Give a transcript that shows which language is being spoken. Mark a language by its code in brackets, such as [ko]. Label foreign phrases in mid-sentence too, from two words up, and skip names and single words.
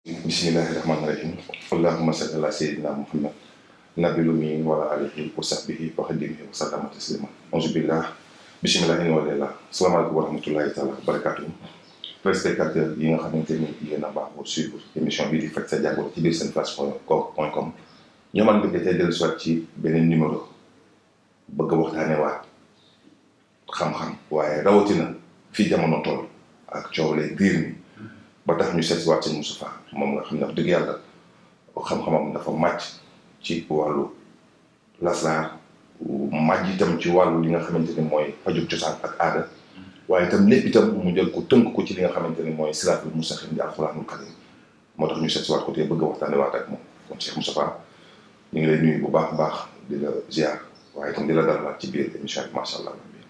[ar] بسم الله الرحمن الرحيم. اللهم صل على سيدنا محمد النبي الأمي وعلى آله وصحبه وخادمه وسلم تسليما. أعوذ بالله. بسم الله الرحمن الرحيم. السلام عليكم ورحمة الله تعالى وبركاته. [wo] Téléspectateurs yi nga xamante ni yéen a baaxoo [fr] suivre émission [wo] bi di faj sa jàngoro ci biir senflash.com ñoo man bëgg tey dellu soit ci beneen numéro bëgg a waxtaane waat xam-xam waaye rawatina fi jamono toll ak coow lay diir mi ba tax ñu seet si waat sëñ Moustapha moom nga xam ne wax dëgg yàlla xam-xamam dafa màcc ci wàllu lasraar màcc itam ci wàllu li nga xamante ni mooy fajug cosaan ak aada waaye itam lépp itam mu jël ko tënk ko ci li nga xamante ni mooy [ar] الصراط المستقيم [wo] di [ar] القرآن الكريم [wo] moo tax ñu seet si waat ko te bëgg a waxtaane waat ak moom kon Cheikh Moustapha ñu ngi lay nuyu bu baax a baax di la ziar waaye itam di la dalalaat ci biir émission bi [ar] ما شاء الله.